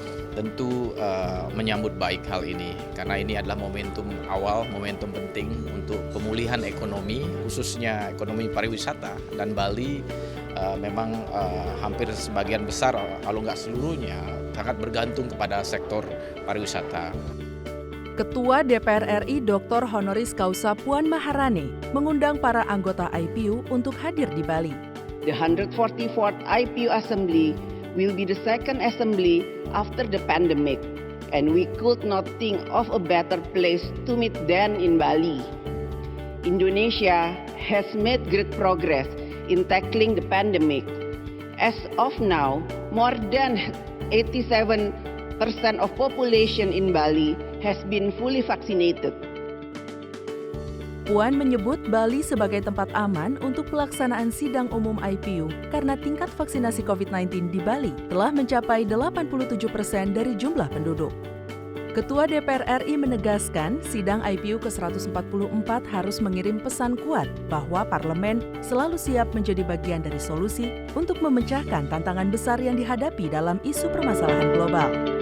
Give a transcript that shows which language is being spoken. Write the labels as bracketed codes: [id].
[id] Tentu menyambut baik hal ini karena ini adalah momentum awal, momentum penting untuk pemulihan ekonomi, khususnya ekonomi pariwisata, dan Bali memang hampir sebagian besar, kalau nggak seluruhnya, sangat bergantung kepada sektor pariwisata. Ketua DPR RI Dr. Honoris Causa Puan Maharani mengundang para anggota IPU untuk hadir di Bali. [en] The 144th IPU Assembly will be the second assembly after the pandemic, and we could not think of a better place to meet than in Bali. Indonesia has made great progress in tackling the pandemic. As of now, more than 87% of population in Bali has been fully vaccinated. [id] Puan menyebut Bali sebagai tempat aman untuk pelaksanaan sidang umum IPU karena tingkat vaksinasi COVID-19 di Bali telah mencapai 87% dari jumlah penduduk. Ketua DPR RI menegaskan sidang IPU ke-144 harus mengirim pesan kuat bahwa parlemen selalu siap menjadi bagian dari solusi untuk memecahkan tantangan besar yang dihadapi dalam isu permasalahan global.